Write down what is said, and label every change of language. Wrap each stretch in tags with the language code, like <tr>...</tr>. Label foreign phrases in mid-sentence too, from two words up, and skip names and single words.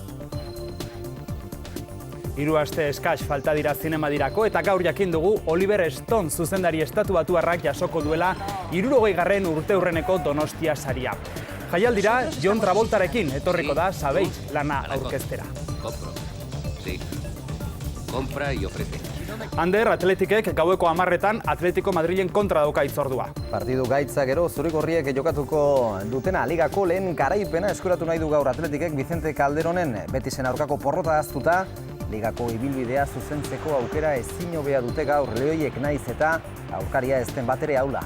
<eu>3 aste eskas falta dira zinemadirako eta gaur jakin dugu Oliver Stone zuzendari Estatu Batuarrak jasoko duela 60. urteurreneko Donostia saria. Jaialdira John Travoltarekin etorriko da Sabeix lana aurkeztera.</eu> <es>Compra y ofrece.</es> <eu>Ander, Atletikek gaueko 10etan Atletico Madrilen kontra dauka hitzordua. Partidu gaitza gero zurigorriek jokatuko dutena ligako lehen garaipena eskuratu nahi du gaur Atletikek Vicente Calderonen Betisen aurkako porrota haztuta. Ligako ibilbidea zuzentzeko aukera ezin hobea dute gaur lehoiek naiz eta aurkaria ez den batere aula.</eu>